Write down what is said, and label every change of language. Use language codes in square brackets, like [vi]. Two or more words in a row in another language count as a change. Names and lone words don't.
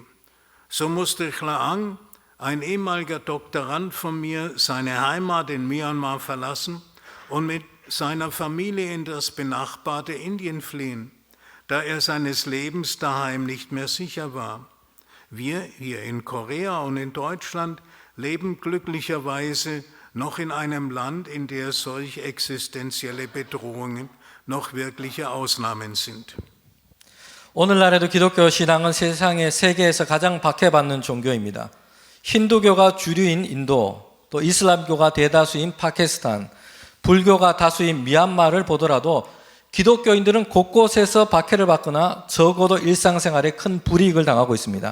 [de] So musste Klaang, ein ehemaliger Doktorand von mir, seine Heimat in Myanmar verlassen und mit seiner Familie in das benachbarte Indien fliehen, da er seines Lebens daheim nicht mehr sicher war. Wir hier in Korea und in Deutschland leben glücklicherweise noch in einem Land, in dem solch existenzielle Bedrohungen noch wirkliche Ausnahmen sind. [ko] 오늘날에도 기독교 신앙은 세계에서 가장 박해받는 종교입니다. 힌두교가 주류인 인도, 또 이슬람교가 대다수인 파키스탄, 불교가 다수인 미얀마를 보더라도 기독교인들은 곳곳에서 박해를 받거나 적어도 일상생활에 큰 불이익을 당하고 있습니다.